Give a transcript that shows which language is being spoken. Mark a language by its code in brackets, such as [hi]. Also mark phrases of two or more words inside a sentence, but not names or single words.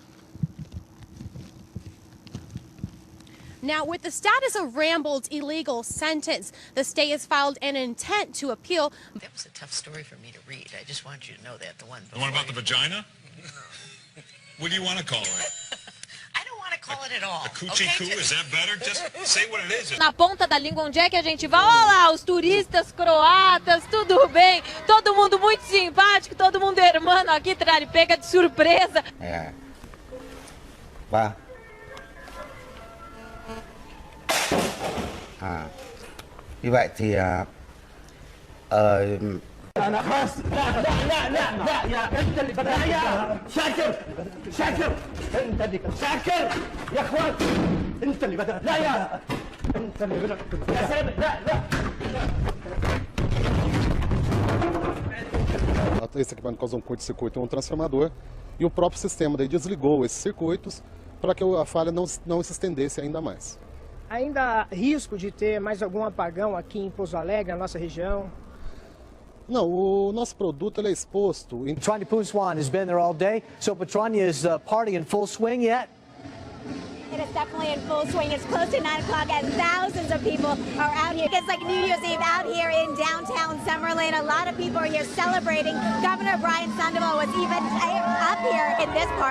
[en] Now, with the status of Rambold's illegal sentence, the state has filed an intent to appeal. That was a tough story for me to read. I just want you to know that. The one about the vagina? What do you want to call it? I don't want to call it at all. A coochie coo? Is that better? Just say what it is. [pt] Na ponta da língua, onde é que a gente vai? Olha lá, os turistas croatas, tudo bem. Todo mundo muito simpático, todo mundo hermano aqui, pega de surpresa. É. Vá. [vi] Như vậy thì [ar] أنا خلاص لا يا أنت اللي بدأت يا شاكر أنت اللي شاكر يا أخوان أنت اللي بدأت لا يا أنت اللي بدأت يا سامي لا [pt] Esse equipamento causou um curto-circuito em um transformador e o próprio sistema daí desligou esses circuitos para que a falha não se estendesse ainda mais. Ainda há risco de ter mais algum apagão aqui em Pouso Alegre, na nossa região? Não, o nosso produto ele é exposto. [en] Petrania Puswan has been there all day, so Petrania is party in full swing yet? It is definitely in full swing. It's close to 9 o'clock and thousands of people are out here. It's like New Year's Eve out here in downtown Summerlin. A lot of people are here celebrating. Governor Brian Sandoval was even up here in this part.